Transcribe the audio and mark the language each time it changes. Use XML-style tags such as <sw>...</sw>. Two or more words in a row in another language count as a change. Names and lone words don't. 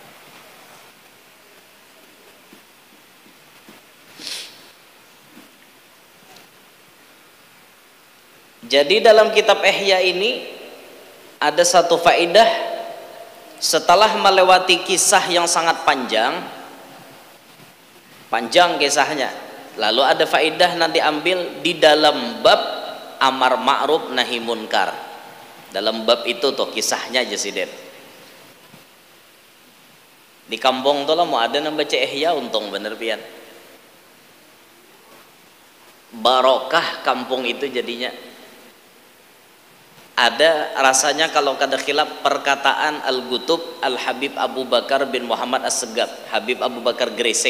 <id>Jadi dalam kitab Ihya ini ada satu faedah. Setelah melewati kisah yang sangat panjang kisahnya, lalu ada faedah nanti ambil di dalam bab</id> <ar>أمر معروف نهي منكر.</ar> <bjn>Dalam bab itu tuh kisahnya aja sih, di kampung tuh lah mau ada yang baca Ihya, untung bener pian.</bjn> <id>Barokah kampung itu jadinya.</id> <bjn>Ada rasanya kalau kada khilaf perkataan Al-Gutub Al-Habib Abu Bakar bin Muhammad As-Segaf, Habib Abu Bakar Gresik.</bjn>